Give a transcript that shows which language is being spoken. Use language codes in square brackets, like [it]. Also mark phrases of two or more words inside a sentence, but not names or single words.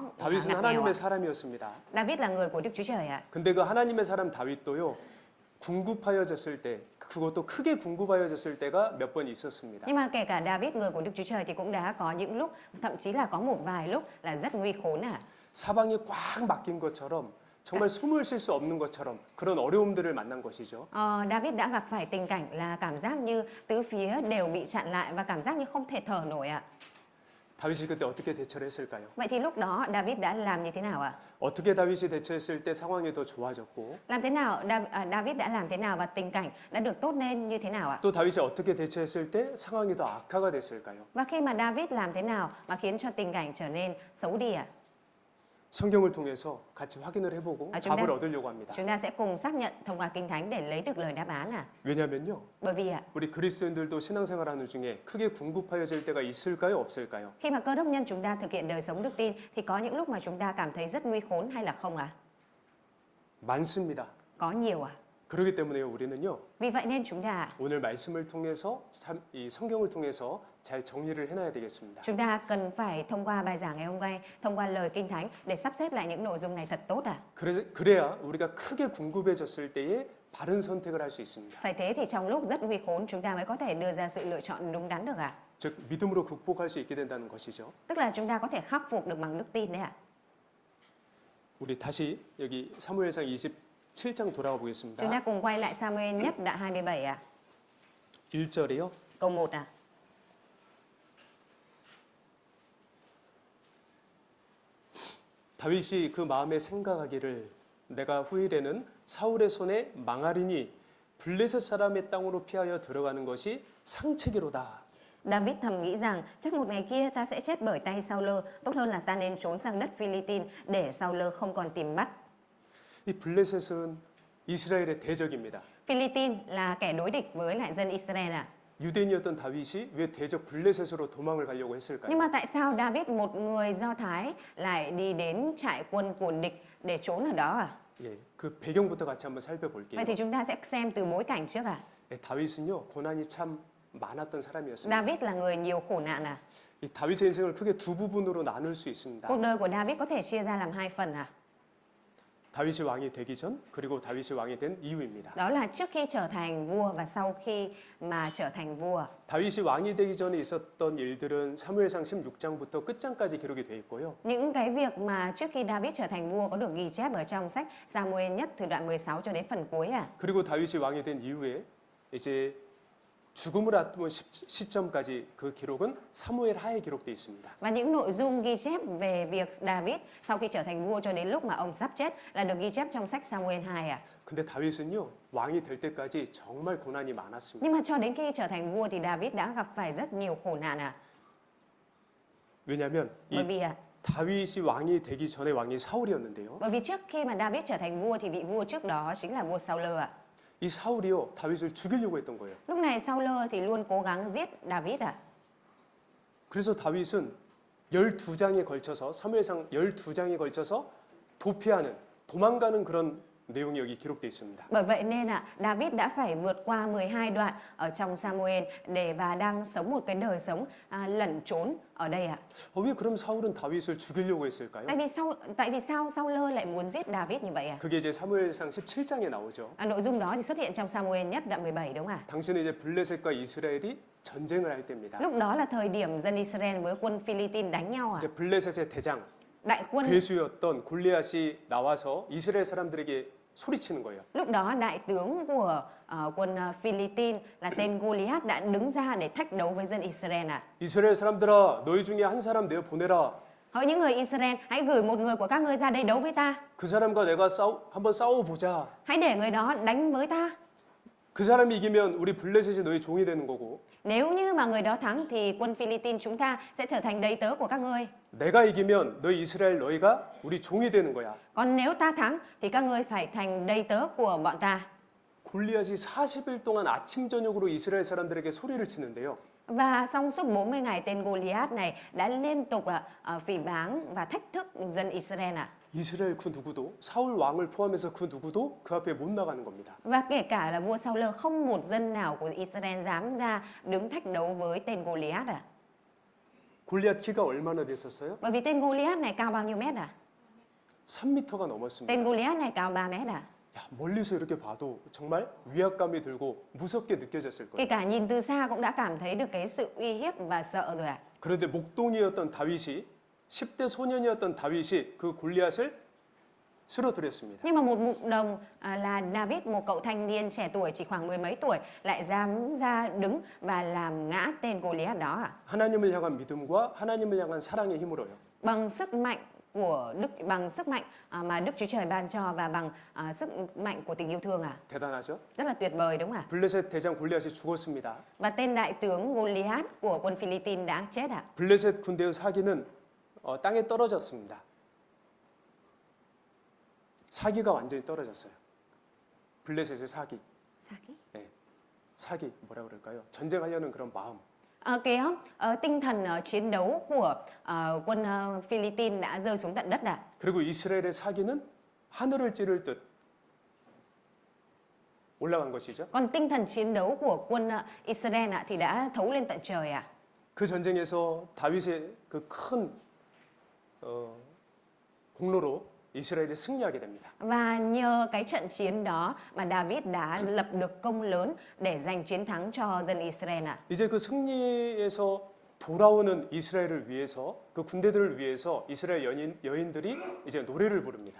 [ko] 다윗은 [vi] ngặt nghèo ạ. [ko] 하나님의 사람이었습니다. [vi] David là người của Đức Chúa Trời ạ. [ko] 근데 그 하나님의 사람 다윗도요. 궁급하여졌을 때, 그것도 크게 궁급하여졌을 때가 몇 번 있었습니다. [vi] Nhưng mà kể cả David người của Đức Chúa Trời thì cũng đã có những lúc, thậm chí là có một vài lúc là rất nguy khốn ạ. [ko] 사방이 꽉 막힌 것처럼 정말 숨을 쉴 수 없는 것처럼 그런 어려움들을 만난 것이죠. [vi] David đã gặp phải tình cảnh là cảm giác như tứ phía đều bị chặn lại và cảm giác như không thể thở nổi ạ. [ko] 다윗이 그때 어떻게 대처를 했을까요? [vi] Vậy thì lúc đó David đã làm như thế nào ạ? [ko] 어떻게 다윗이 대처했을 때 상황이 더 좋아졌고 [vi] Làm thế nào David đã làm thế nào và tình cảnh đã được tốt lên như thế nào ạ? [ko] 또 다윗이 어떻게 대처했을 때 상황이 더 악화가 됐을까요? [vi] Và khi mà David làm thế nào mà khiến cho tình cảnh trở nên xấu đi ạ? [ko] 성경을 통해서 같이 확인을 해보고 [vi] chúng ta- [ko] 답을 얻으려고 합니다. [vi] Chúng ta sẽ cùng xác nhận thông qua Kinh Thánh để lấy được lời đáp án ạ. [ko] 왜냐면요. [vi] Bởi vì ạ, [ko] 우리 그리스도인들도 신앙생활하는 중에 크게 궁급하여질 때가 있을까요? 없을까요? [vi] khi mà cơ đốc nhân chúng ta thực hiện đời sống đức tin thì có những lúc mà chúng ta cảm thấy rất nguy khốn hay là không ạ? [ko] 많습니다. [vi] Có nhiều ạ. [ko] 그렇기 때문에요. 우리는요. [vi] Vì vậy nên chúng ta [ko] 오늘 말씀을 통해서 이 성경을 통해서 잘 정리를 해놔야 되겠습니다. [vi] chúng ta cần phải thông qua bài giảng ngày hôm nay, thông qua lời Kinh Thánh để sắp xếp lại những nội dung này thật tốt ạ. [ko] 그래야 우리가 크게 궁급해졌을 때에 바른 선택을 할 수 있습니다. [vi] Phải thế thì trong lúc rất nguy khốn chúng ta mới có thể đưa ra sự lựa chọn đúng đắn được ạ. [ko] 즉 믿음으로 극복할 수 있게 된다는 것이죠. [vi] Tức là chúng ta có thể khắc phục được bằng đức tin đấy ạ. [ko] 우리 다시 여기 사무엘상 27장 돌아가 [vi] Chúng [ko] 보겠습니다. [vi] ta cùng quay lại Samuel nhất đoạn 27 ạ. [ko] 1절에요. [vi] Câu 1 ạ. [ko] 다윗이 그 마음에 생각하기를 내가 후일에는 사울의 손에 망하리니 블레셋 사람의 땅으로 피하여 들어가는 것이 상책이로다. [vi] David thầm nghĩ rằng chắc một ngày kia ta sẽ chết bởi tay Saul, tốt hơn là ta nên trốn sang đất Philippines để Saul không còn tìm bắt. [ko] 이 블레셋은 이스라엘의 대적입니다. [vi] Philippines là kẻ đối địch với lại dân Israel ạ. [ko] 유대인이었던 다윗이 왜 대적 블레셋으로 도망을 가려고 했을까요? [vi] Nhưng mà tại sao David, một người Do Thái, lại đi đến trại quân của địch để trốn ở đó à? [ko] 예, 그 배경부터 같이 한번 살펴볼게요. [vi] Vậy thì chúng ta sẽ xem từ bối cảnh trước ạ. [ko] 예, 다윗은요 고난이 참 많았던 사람이었습니다. [vi] David là người nhiều khổ nạn à? [ko] 이 다윗의 인생을 크게 두 부분으로 나눌 수 있습니다. [vi] Cuộc đời của David có thể chia ra làm hai phần à? [ko] 다윗이 왕이 되기 전 그리고 다윗이 왕이 된 이후입니다. [vi] Đó là trước khi trở thành vua và sau khi mà trở thành vua. [ko] 다윗이 왕이 되기 전에 있었던 일들은 사무엘상 16장부터 끝장까지 기록이 돼 있고요. [vi] Những cái việc mà trước khi David trở thành vua có được ghi chép ở trong sách Samuel nhất từ đoạn 16 cho đến phần cuối à? [ko] 그리고 다윗이 왕이 된 이후에 이제 죽음을 앞둔 시점까지 그 기록은 사무엘 하에 기록돼 있습니다. [vi] Và những nội dung ghi chép về việc David sau khi trở thành vua cho đến lúc mà ông sắp chết là được ghi chép trong sách Samuel 2 à? [ko] 근데 다윗은요 왕이 될 때까지 정말 고난이 많았습니다. [vi] Nhưng mà cho đến khi trở thành vua thì David đã gặp phải rất nhiều khổ nạn à? [ko] 왜냐하면 [vi] Bởi [ko] 이 [vi] vì [ko] 다윗이 왕이 되기 전에 왕이 사울이었는데요. [vi] bởi vì trước khi mà David trở thành vua thì vị vua trước đó chính là vua Saul ạ. [ko] 이 사울이요 다윗을 죽이려고 했던 거예요. [vi] Lúc này Saul thì luôn cố gắng giết David ạ. [ko] 그래서 다윗은 12장에 걸쳐서 사무엘상 12장에 걸쳐서 도피하는 도망가는 그런 내용이 여기 기록되어 있습니다. [vi] Bởi vậy nên David đã phải vượt qua 12 đoạn ở trong Samuel và đang sống một cái đời sống lẩn trốn ở đây ạ. [ko] 왜 그럼 사울은 다윗을 죽이려고 했을까요? [vi] Tại vì sao Saul lại muốn giết David như vậy ạ? [ko] 그게 이제 사무엘상 17장에 나오죠. [vi] Nội dung đó thì xuất hiện trong Samuel nhất đoạn 17 đúng không ạ? [ko] 당시는 이제 블레셋과 이스라엘이 전쟁을 할 때입니다. [vi] Lúc đó là thời điểm dân Israel với quân Philippines đánh nhau ạ. [ko] 이제 블레셋의 대장 [vi] Đại quân [ko] 괴수였던 골리앗이 나와서 이스라엘 사람들에게 소리치는 거예요. [vi] lúc đó đại tướng của quân Philippines là tên Goliath đã đứng ra để thách đấu với dân Israel ạ. [ko] 이스라엘 사람들아, 너희 중에 한 사람 내어 보내라. [vi] Hỡi những người Israel, hãy gửi một người của các ngươi ra đây đấu với ta. [ko] 그 사람과 내가 한번 싸워 보자. [vi] Hãy để người đó đánh với ta. [ko] 그 사람이 이기면 우리 블레셋이 너희 종이 되는 거고, [vi] Nếu như mà người đó thắng thì quân Philippines chúng ta sẽ trở thành đầy tớ của các ngươi. [ko] 내가 이기면 너희 이스라엘 너희가 우리 종이 되는 거야. [vi] Còn nếu ta thắng thì các ngươi phải thành đầy tớ của bọn ta. [ko] 골리앗이 40일 동안 아침 저녁으로 이스라엘 사람들에게 소리를 치는데요. [vi] Và trong suốt 40 ngày tên Goliath này đã liên tục phỉ báng và thách thức dân Israel ạ. [ko] 이스라엘 그 누구도 사울 왕을 포함해서 그 누구도 그 앞에 못 나가는 겁니다. [vi] Và kể cả là vua Saul không một dân nào của Israel dám ra đứng thách đấu với tên Goliath ạ. [ko] 골리앗 키가 얼마나 됐었어요? [vi] Bởi vì tên Goliath này cao bao nhiêu mét ạ? [ko] 3m가 넘었습니다. [vi] Tên Goliath này cao 3 mét ạ. [ko] 야, 멀리서 이렇게 봐도 정말 위압감이 들고 무섭게 느껴졌을 [vi] Kể [ko] 거예요. [vi] cả nhìn từ xa cũng đã cảm thấy được cái sự uy hiếp và sợ rồi ạ. [ko] 그런데 목동이었던 다윗이 10대 소년이었던 다윗이 그 골리앗을 쓰러뜨렸습니다. [vi] Nhưng mà một mục đồng là David, một cậu thanh niên trẻ tuổi chỉ khoảng mười mấy tuổi lại dám ra đứng và làm ngã tên Goliath đó ạ. [ko] 하나님을 향한 믿음과 하나님을 향한 사랑의 힘으로요. [vi] Bằng sức mạnh của bằng sức mạnh mà Đức Chúa Trời ban cho và bằng sức mạnh của tình yêu thương ạ. [ko] 대단하죠? [vi] Rất là tuyệt vời đúng không ạ? [ko] 블레셋 대장 골리앗이 죽었습니다. [vi] Và tên đại tướng Goliath của quân Philippines đã chết ạ. [ko] 블레셋 군대의 사기는 땅에 떨어졌습니다. 사기가 완전히 떨어졌어요. 블레셋의 사기. 네. 사기 뭐라 그럴까요? 전쟁하려는 그런 마음. [vi] Tinh thần chiến đấu của quân Philippines đã rơi xuống tận đất ạ. [ko] 그리고 이스라엘의 사기는 하늘을 찌를 듯 올라간 것이죠. [vi] Còn tinh thần chiến đấu của quân Israel thì đã thấu lên tận trời ạ. [ko] 그 전쟁에서 다윗의 그 큰 공로로 이스라엘이 승리하게 됩니다. [vi] Và nhờ cái trận chiến đó mà David đã lập được công lớn để giành chiến thắng cho dân Israel ạ. [ko] 이제 그 승리에서 돌아오는 이스라엘을 위해서 그 군대들을 위해서 이스라엘 여인들이 이제 노래를 부릅니다.